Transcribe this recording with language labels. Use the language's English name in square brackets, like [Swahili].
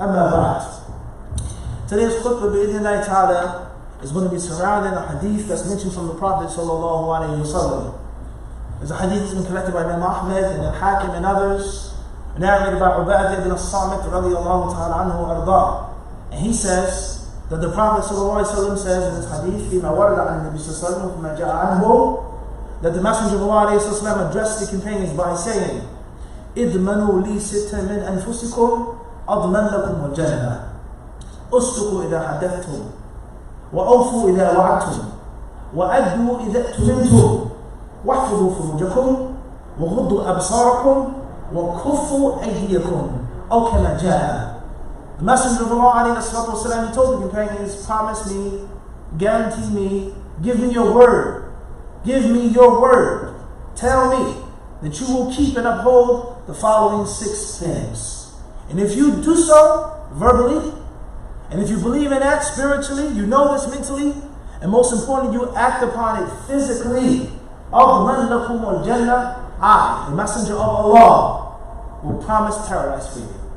[Arabic] أَمَّا بَعْدْ. [English] Today's khutbah bi'idhnillahi ta'ala is going to be surrounding a hadith that's mentioned from the Prophet sallallahu alayhi wa sallam. There's a hadith that's been collected by Imam Ahmed and Al-Hakim and others, narrated by Ubadah ibn al-Samit radiyallahu ta'ala anhu arda. And he says that the Prophet sallallahu alayhi wa sallam says in this hadith, [Arabic] فِيمَا وَرَدَ عَنِ النَّبِيِّ صَلَّى اللَّهُ عَلَيْهِ وَسَلَّمَ فِيمَا جَاءَ عَنْهُ, [English] that the Messenger of Allah alayhi wasallam addressed the companions by saying, [Arabic] إِذْمَنُوا لِي سِتًّا مِنْ أَنفُسِكُمْ أَضْمَنْ لَكُمُ الْجَنَّةِ أُصْدُقُوا إِذَا حَدَّثْتُمْ وَأَوْفُوا إِذَا وَعَدْتُمْ وَأَدُّوا إِذَا اؤْتُمِنْتُمْ وَاحْفَظُوا فُرُوجَكُمْ وَغُضُّوا أَبْصَارَكُمْ وَكُفُّوا أَيْدِيَكُمْ أَوْ كَمَا جَاءَ. [English] The Messenger of Allah alayhi wasallam, he told the companions, promise me, guarantee me, give me your word. Give me your word. Tell me that you will keep and uphold the following 6 things. And if you do so verbally, and if you believe in that spiritually, you know this mentally, and most importantly, you act upon it physically, [Arabic] أَضْمَنْ لَكُمُ الْجَنَّةِ, [English] I, the Messenger of Allah, will promise paradise for you.